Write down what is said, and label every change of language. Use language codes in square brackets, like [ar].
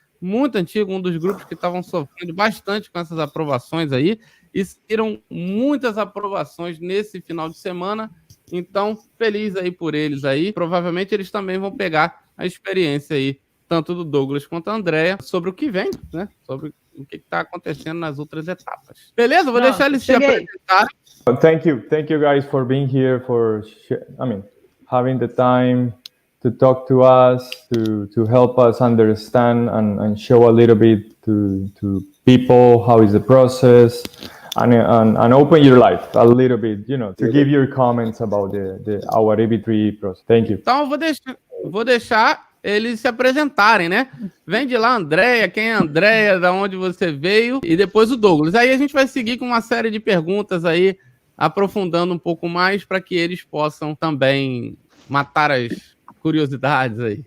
[pt] Muito antigo, um dos grupos que estavam sofrendo bastante com essas aprovações aí, e saíram muitas aprovações nesse final de semana, então feliz aí por eles aí. Provavelmente eles também vão pegar a experiência aí, tanto do Douglas quanto da Andrea, sobre o que vem, né? Sobre o que está acontecendo nas outras etapas. Beleza? Vou deixar eles se apresentarem. [en] Thank you guys for being here, for having the time to talk to us, to help us understand and show a little bit to people how is the process, and open your life a little bit, to give your comments about our EB3 process. Thank you. [pt] Então vou deixar eles se apresentarem, né? Vem de lá, Andrea, quem é a Andrea, da onde você veio, e depois o Douglas. Aí a gente vai seguir com uma série de perguntas aí, aprofundando um pouco mais para que eles possam também matar as curiosidades aí.